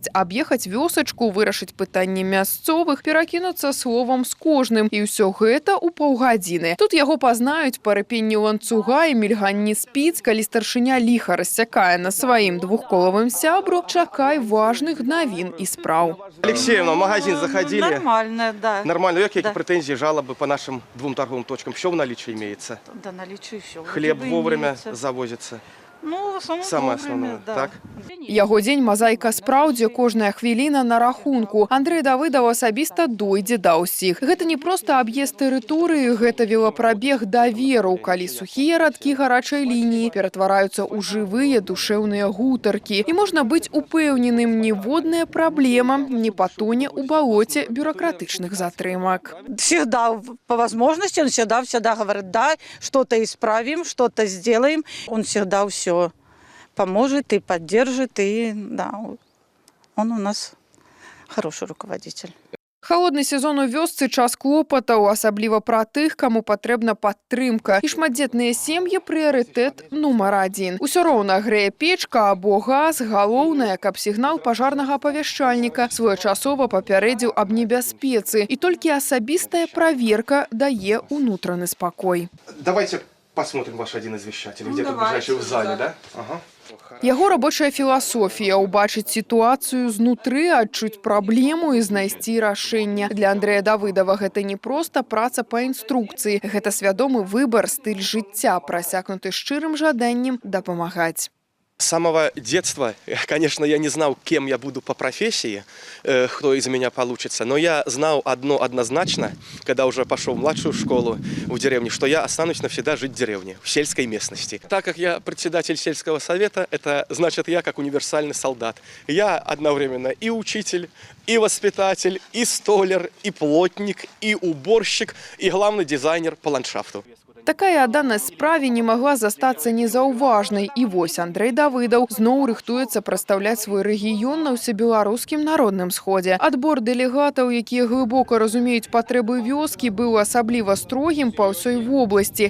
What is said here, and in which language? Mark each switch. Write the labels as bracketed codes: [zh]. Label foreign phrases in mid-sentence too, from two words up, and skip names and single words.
[be] Аб'ехаць вёсачку, вырашыць пытанні мясцовых, перакінуцца словам з кожным. І ўсё гэта ў паўгадзіны. Тут яго пазнаюць па рыпенні ланцуга і мільганні спіц. Калі старшыня ліха рассякае на сваім двухколавым сябру, чакай важных навін і спраў. [ru] Алексеевна, в магазин заходили? Нормально, да. Нормально. Какие претензии, жалобы по нашим 2 торговым точкам? Все в наличии имеется? Да, наличие все. Хлеб вовремя завозится? Ну, в основном Самое вовремя, основное, да. так? [be] Яго дзень мазаіка спраў, дзе кожная хвіліна на рахунку. Андрэй Давыдаў асабіста дойдзе да ўсіх. Гэта не проста аб'езд тэрыторыі, гэта велапрабег даверу, калі сухія радкі гарачай лініі ператвараюцца ў жывыя душэўныя гутаркі. І можна быць упэўненым, ніводная праблема не патоне ў балоце бюрократычных затрымак. [ru] Всегда, по возможности, он всегда говорит, да, что-то исправим, что-то сделаем. Он всегда все поможет и поддержит, и да, он у нас хороший руководитель. [be] Холодны сезон у вёсцы час клопатаў, асабліва пра тых, каму патрэбна падтрымка. І шматдзетныя сем'і прыярытэт нумар 1. Усё роўна грэе печка або газ, галоўнае, каб сігнал пажарнага апавяшчальніка своечасова папярэдзіў аб небяспецы. І толькі асабістая праверка дае ўнутраны спакой. [ru] Давайте посмотрим ваш один из вещателей, где-то ближайший в зале, да? Ага. [be] Яго рабочая філасофія – убачыць сітуацыю знутры, адчуць праблему і знайсці рашэнне. Для Андрэя Давыдава гэта не проста праца па інструкцыі. Гэта свядомы выбар, стыль жыцця, прасякнуты шчырым жаданнем дапамагаць. [ru] С самого детства, конечно, я не знал, кем я буду по профессии, кто из меня получится, но я знал одно однозначно, когда уже пошел в младшую школу в деревне, что я останусь навсегда жить в деревне, в сельской местности. Так как я председатель сельского совета, это значит я как универсальный солдат. Я одновременно и учитель, и воспитатель, и столяр, и плотник, и уборщик, и главный дизайнер по ландшафту. [be] Такая адданасць справе не магла застацца незаўважнай. І вось Андрэй Давыдаў зноў рыхтуецца прадстаўляць свой рэгіён на ўсебеларускім народным сходзе. Адбор дэлегатаў, якія глыбока разумеюць патрэбы вёскі, быў асабліва строгім па ўсёй вобласці.